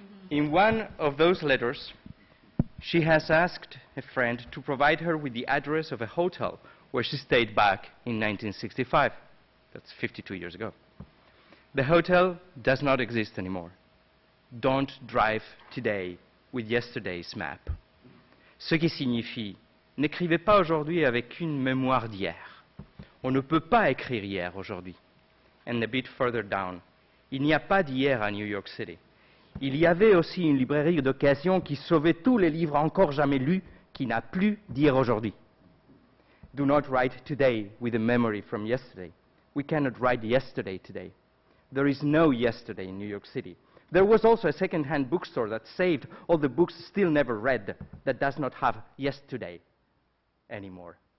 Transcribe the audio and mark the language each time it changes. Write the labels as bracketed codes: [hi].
[en] In one of those letters, she has asked a friend to provide her with the address of a hotel where she stayed back in 1965. That's 52 years ago. The hotel does not exist anymore. Don't drive today with yesterday's map. [fr] Ce qui signifie, n'écrivez pas aujourd'hui avec une mémoire d'hier. On ne peut pas écrire hier aujourd'hui. [en] And a bit further down, [fr] il n'y a pas d'hier à New York City. Il y avait aussi une librairie d'occasion qui sauvait tous les livres encore jamais lus, qui n'a plus d'hier aujourd'hui. [en] Do not write today with a memory from yesterday. We cannot write yesterday today. There is no yesterday in New York City. There was also a second-hand bookstore that saved all the books still never read, that does not have yesterday anymore.